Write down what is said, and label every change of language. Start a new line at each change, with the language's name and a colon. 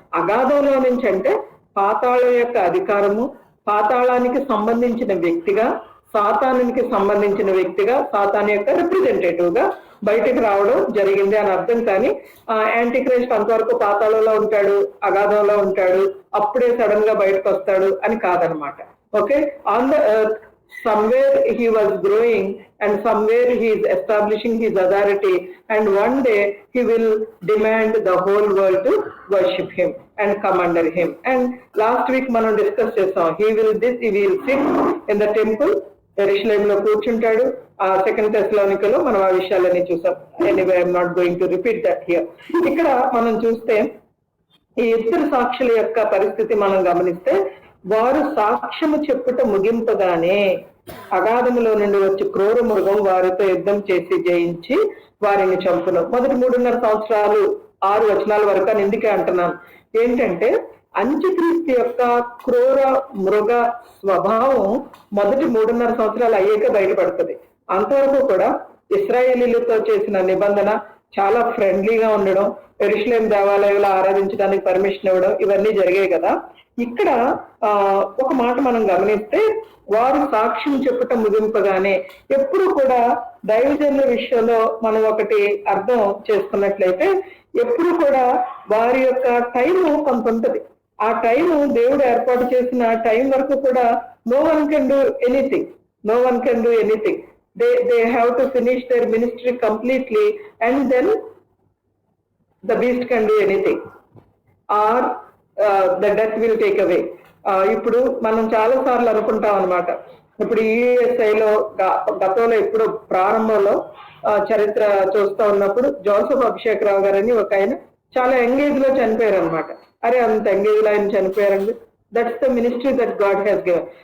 Telugu: అగాధంలో నుంచి అంటే పాతాళం యొక్క అధికారము, పాతాళానికి సంబంధించిన వ్యక్తిగా, సాతానునికి సంబంధించిన వ్యక్తిగా, సాతాను యొక్క రిప్రజెంటేటివ్ గా బయటకు రావడం జరిగింది అని అర్థం. కానీ యాంటీ క్రైస్ట్ అంతవరకు పాతాళంలో ఉంటాడు, అగాధంలో ఉంటాడు, అప్పుడే సడన్ గా బయటకు వస్తాడు అని కాదనమాట.
English: Okay, on the earth somewhere he was growing and somewhere he is establishing his authority, and one day he will demand the whole world to worship him and come under him. And last week
Telugu: మనం discuss చేసాం,
English: he will sit in the temple,
Telugu: యెరూషలేములో కూర్చుంటాడు.
English: 2 Thessalonians
Telugu: మనం ఆ విషయాలన్నీ చూసాం.
English: Anyway I'm not going to repeat that here.
Telugu: ఇక్కడ మనం చూస్తే ఈ 2 సాక్షుల యొక్క పరిస్థితి మనం గమనిస్తే, వారు సాక్ష్యము చెప్పుట ముగింపగానే అగాధములో నుండి వచ్చి క్రూర మృగం వారితో యుద్ధం చేసి జయించి వారిని చంపును. మొదటి 3.5 సంవత్సరాలు 6 వచనాల వరకు అని ఎందుకే అంటున్నాను ఏంటంటే, అంత్యక్రీస్తు యొక్క క్రూర మృగ స్వభావం మొదటి 3.5 సంవత్సరాలు అయ్యాక బయటపడుతుంది. అంతవరకు కూడా ఇశ్రాయేలీలతో చేసిన నిబంధన చాలా ఫ్రెండ్లీగా ఉండడం, యెరూషలేం దేవాలయంలో ఆరాధించడానికి పర్మిషన్ ఇవ్వడం, ఇవన్నీ జరిగాయి కదా. ఇక్కడ ఒక మాట మనం గమనిస్తే, వారు సాక్ష్యం చెప్పటం ముగింపగానే ఎప్పుడు కూడా దైవజనుల విషయంలో మనం ఒకటి అర్థం చేసుకున్నట్లయితే, ఎప్పుడు కూడా వారి యొక్క టైము కొంత ఉంటది. ఆ టైము దేవుడు ఏర్పాటు చేసిన టైం వరకు కూడా
English: No one can do anything, no one can do anything. They have to finish their ministry completely, and then the beast can do anything, or the death will take away.
Telugu: ఇప్పుడు మనం చాలా సార్లు అనుకుంటాం అనమాట. ఇప్పుడు యుఎస్ఐలో గతంలో ఇప్పుడు ప్రారంభంలో చరిత్ర చూస్తూ ఉన్నప్పుడు జోసెఫ్ అభిషేక్ రావు గారని ఒక ఆయన చాలా యంగేజ్ లో చనిపోయారు అనమాట. అరే అంత యంగేజ్ లో ఆయన చనిపోయారండి.
English: That's the ministry that God has given.